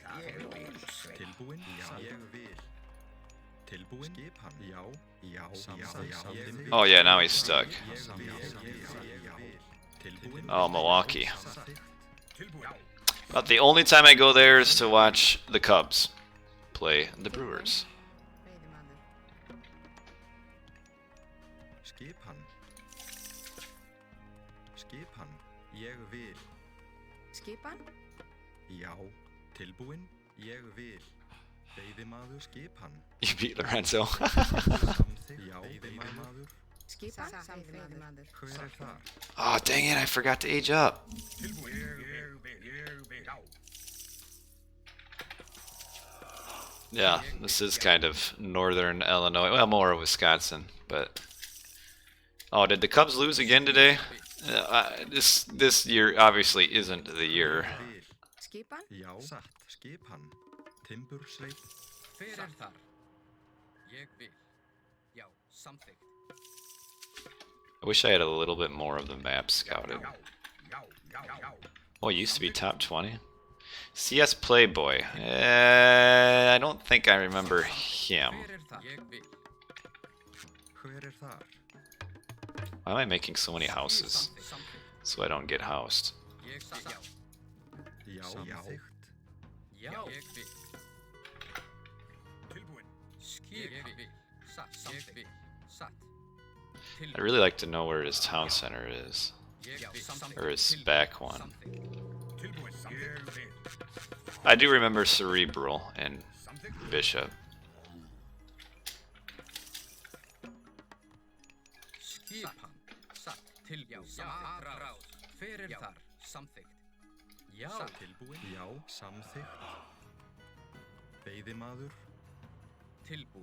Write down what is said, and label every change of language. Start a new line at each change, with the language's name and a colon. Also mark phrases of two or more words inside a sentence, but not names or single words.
English: Oh yeah, now he's stuck. Oh, Milwaukee. About the only time I go there is to watch the Cubs play the Brewers.
Icelandic: Skipan? Já, tilbúinn, ég vil. Veiðimaður, skipan.
English: You beat Lorenzo.
Icelandic: Já, veiðimaður. Skipan? Veiðimaður. Hver þar?
English: Oh, dang it, I forgot to age up. Yeah, this is kind of northern Illinois. Well, more Wisconsin, but... Oh, did the Cubs lose again today? This year obviously isn't the year.
Icelandic: Skipan? Já, satt, skipan. Timbursveit. Hver þar? Ég vil. Já, samþykkt.
English: I wish I had a little bit more of the map scouted. Oh, it used to be top 20. CS Playboy. I don't think I remember him.
Icelandic: Hver þar? Ég vil. Hver þar?
English: Why am I making so many houses? So I don't get housed.
Icelandic: Ég já. Já. Samþykkt. Já. Ég vil. Tilbúin. Ég vil. Satt. Ég vil. Satt.
English: I really like to know where his town center is. Or his back one.
Icelandic: Tilbúin. Ég vil.
English: I do remember Cerebral and Bishop.
Icelandic: Skipan. Satt. Tilbúin. Já. Fyrir þar. Samþykkt. Já. Tilbúin. Já. Samþykkt. Veiðimaður. Tilbúin.